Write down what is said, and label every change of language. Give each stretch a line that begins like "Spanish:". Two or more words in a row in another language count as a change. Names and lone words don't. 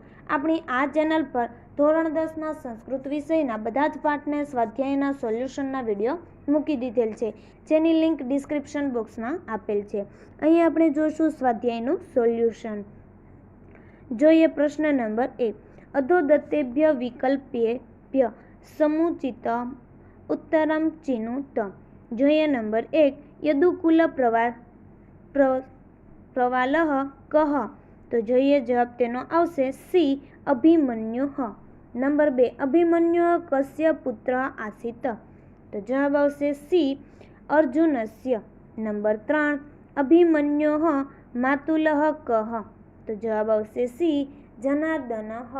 Gujarati: આપણી આ ચેનલ પર ધોરણ 10ના સંસ્કૃત વિષયના બધા જ પાઠને સ્વાધ્યાયના સોલ્યુશનના વિડીયો મૂકી દીધેલ છે, જેની લિંક ડિસ્ક્રિપ્શન બોક્સમાં આપેલ છે। અહીં આપણે જોશું સ્વાધ્યાયનું સોલ્યુશન। જોઈએ પ્રશ્ન નંબર 1।
Sanskrit: अधोदत्तेभ्य विकल्पेभ्य समुचित उत्तरम चिनुत।
Gujarati: જોઈએ નંબર 1।
Sanskrit: यदुकुल प्रवालः कः।
Gujarati: तो જોઈએ જવાબ તેનો આવશે સી અભિમન્યુ।
Sanskrit: નંબર 2। અભિમન્યુ કस्य પુત્ર આસીત।
Gujarati: તો જવાબ આવશે સી અર્જુનસ્ય।
Sanskrit: નંબર 3। અભિમન્યોઃ માતુલઃ કः।
Gujarati: તો જવાબ આવશે સી જનાર્દનઃ।